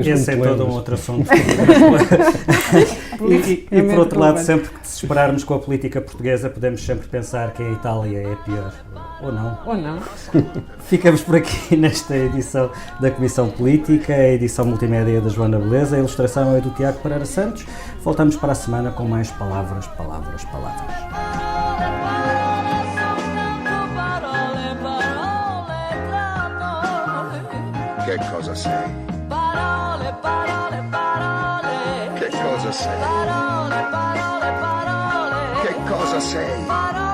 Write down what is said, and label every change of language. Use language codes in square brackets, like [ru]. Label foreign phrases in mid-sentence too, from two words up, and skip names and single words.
[pt] Esse é todo um outro assunto. E por outro lado, sempre que se esperarmos com a política portuguesa, podemos sempre pensar que a Itália é a pior. Ou não. Ou não. Ficamos por aqui nesta edição da Comissão Política, a edição multimédia da Joana Beleza, a ilustração é do Tiago Pereira Santos. Voltamos para a semana com mais palavras. [it] Che cosa sei? Parole, parole, parole. Che cosa sei? Parole, parole, parole. Che cosa sei?